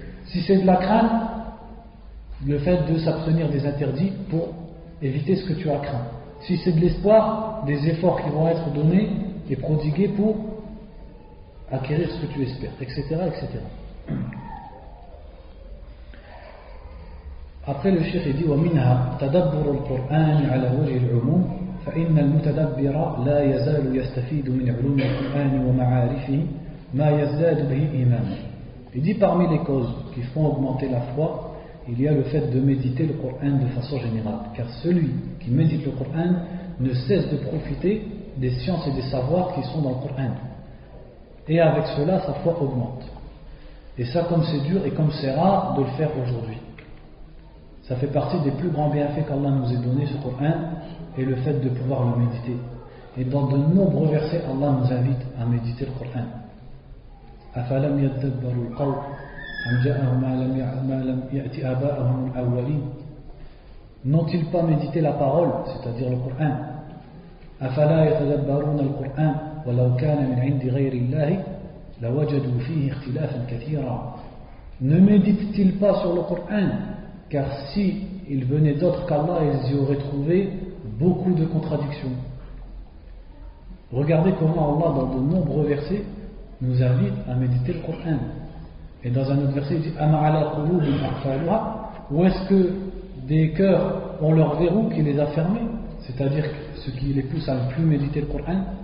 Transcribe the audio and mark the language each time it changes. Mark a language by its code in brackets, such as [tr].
[fr] Si c'est de la crainte, le fait de s'abstenir des interdits pour éviter ce que tu as craint. Si c'est de l'espoir, des efforts qui vont être donnés et prodigués pour acquérir ce que tu espères, etc. etc. Après le cheikh dit [ar] ومنها تدبر القرآن على وجه العموم فإن المتدبر لا يزال يستفيد من علوم القرآن ومعارفه ما يزداد به إيمانا. [fr] Il dit parmi les causes qui font augmenter la foi, il y a le fait de méditer le Coran de façon générale, car celui qui médite le Coran ne cesse de profiter des sciences et des savoirs qui sont dans le Coran, et avec cela sa foi augmente. Et ça, comme c'est dur et comme c'est rare de le faire aujourd'hui, ça fait partie des plus grands bienfaits qu'Allah nous ait donné, ce Coran, et le fait de pouvoir le méditer. Et dans de nombreux versets, Allah nous invite à méditer le Coran. [ar] أفلم يدبروا القول أم جاءهم ما لم يأت آباءهم الأولين. [fr] N'ont-ils pas médité la parole, c'est-à-dire le Coran? [ar] أفلا يتدبرون القرآن ولو كان من عند غير الله لوجدوا فيه اختلافا كثيرا. [fr] Ne méditent-ils pas sur le Coran? Car si il venait d'autres qu'Allah, ils y auraient trouvé beaucoup de contradictions. Regardez comment Allah, dans de nombreux versets, nous invite à méditer le Coran. Et dans un autre verset, il dit ou est-ce que des cœurs ont leur verrou qui les a fermés, c'est-à-dire ce qui les pousse à ne plus méditer le Coran.